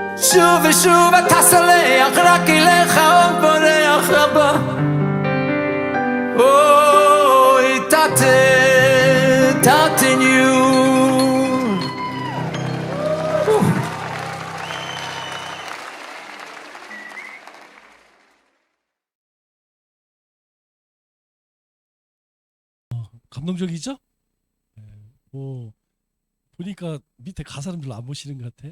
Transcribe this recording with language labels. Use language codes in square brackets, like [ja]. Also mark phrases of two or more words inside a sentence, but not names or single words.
[he] שוב ושוב אתה סולח, רק אליך עוד בורח הבא. אוי, תתניו. [ko] 감동적이죠? 뭐 보니까 밑에 가사는 별로 안 보시는 것 같아.